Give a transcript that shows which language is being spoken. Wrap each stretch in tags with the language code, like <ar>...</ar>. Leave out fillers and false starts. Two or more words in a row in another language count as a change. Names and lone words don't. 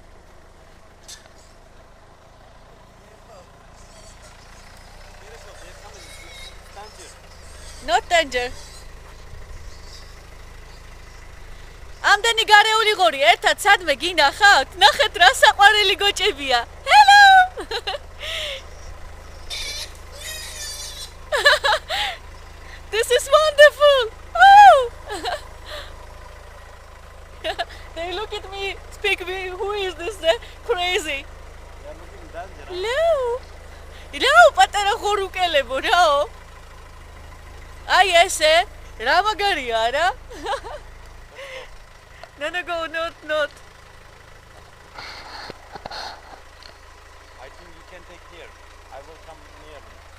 <en>Not danger.</en> <ka>ამდენი გარეული ღორი ერთად სადმე გინახავთ? ნახეთ რა საყვარელი გოჭებია.</ka> <en>Hello! This is wonderful. Oh! They look at me, speak me, who is this crazy? They are looking dangerous. Hello,</en> <ka>პატარა ხორუკელებო რაო? აი ესე, რა მაგარია რა?</ka> <en>No, go, not. I think you can take here. I will come near me.</en>